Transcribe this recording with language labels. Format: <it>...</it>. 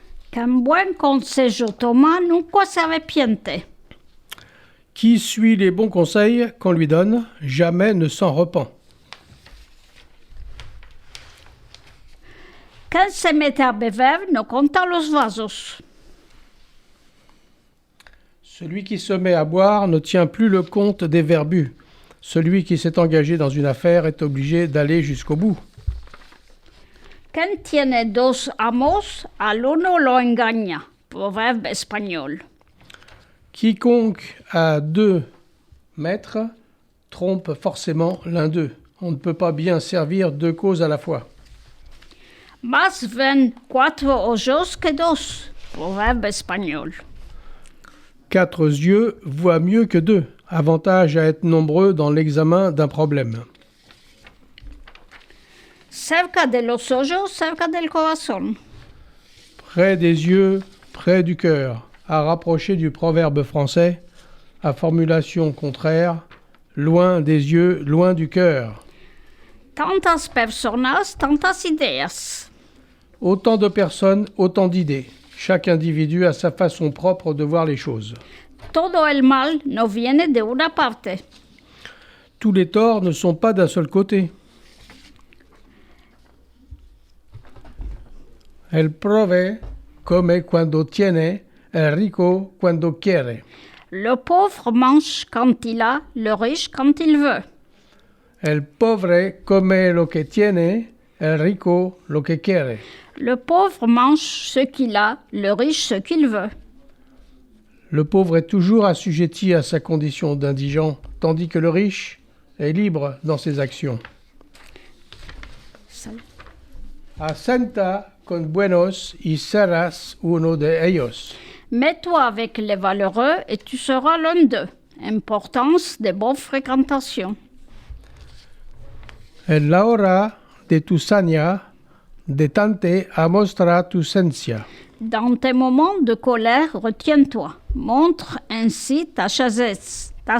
<lad>Qu'un buen consejo toma nunca se arrepiente.</lad> <fr>Qui suit les bons conseils qu'on lui donne, jamais ne s'en repent.</fr> <lad>Quien se mete a beber no conta los vasos.</lad> <fr>Celui qui se met à boire ne tient plus le compte des verres bu. Celui qui s'est engagé dans une affaire est obligé d'aller jusqu'au bout.</fr> <lad>Quien tiene dos amos, al uno lo engaña.</lad> <fr>Proverbe espagnol. Quiconque a 2 maîtres trompe forcément l'un d'eux. On ne peut pas bien servir 2 causes à la fois.</fr> <lad>Más ven 4 ojos que dos.</lad> <fr>Proverbe espagnol. 4 yeux voient mieux que 2. Avantage à être nombreux dans l'examen d'un problème.</fr> <lad>Cerca de los ojos, cerca del corazón.</lad> <fr>Près des yeux, près du cœur. À rapprocher du proverbe français, à formulation contraire, loin des yeux, loin du cœur.</fr> <lad>Tantas personas, tantas ideas.</lad> <fr>Autant de personnes, autant d'idées. Chaque individu a sa façon propre de voir les choses.</fr> <lad>Todo el mal no viene de una parte.</lad> <fr>Tous les torts ne sont pas d'un seul côté.</fr> <lad>El prove come quando tiene, el rico quando quiere.</lad> <fr>Le pauvre mange quand il a, le riche quand il veut.</fr> <lad>El pobre come lo que tiene, el rico lo que quiere.</lad> <fr>Le pauvre mange ce qu'il a, le riche ce qu'il veut. Le pauvre est toujours assujetti à sa condition d'indigent, tandis que le riche est libre dans ses actions.</fr> <lad>Asenta con buenos y serás uno de ellos.</lad> <fr>Mets-toi avec les valeureux et tu seras l'un d'eux. Importance des bonnes fréquentations.</fr> <lad>En la hora de tu saña, detente a mostrar tu ciencia.</lad> <fr>Dans tes moments de colère, retiens-toi. Montre ainsi ta sagesse.</fr>